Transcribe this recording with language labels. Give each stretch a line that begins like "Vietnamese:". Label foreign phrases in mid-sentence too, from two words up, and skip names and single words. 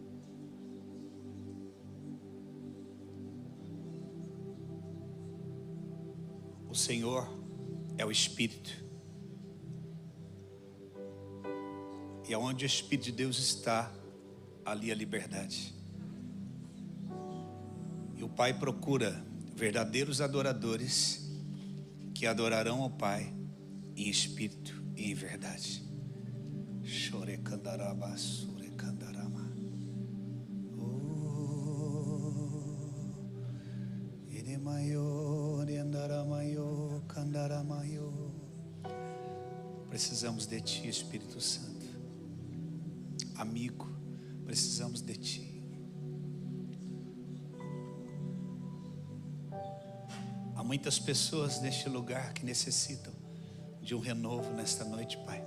Portuguese: O Senhor é o Espírito, e aonde o Espírito de Deus está, ali a liberdade. E o Pai procura verdadeiros adoradores que adorarão ao Pai em espírito e em verdade. Chorecandaraba, surecandarama. Iremayo, oriandaramayo, candaramayo. Precisamos de Ti, Espírito Santo. Amigo, precisamos de Ti. Há muitas pessoas neste lugar que necessitam de um renovo nesta noite, Pai.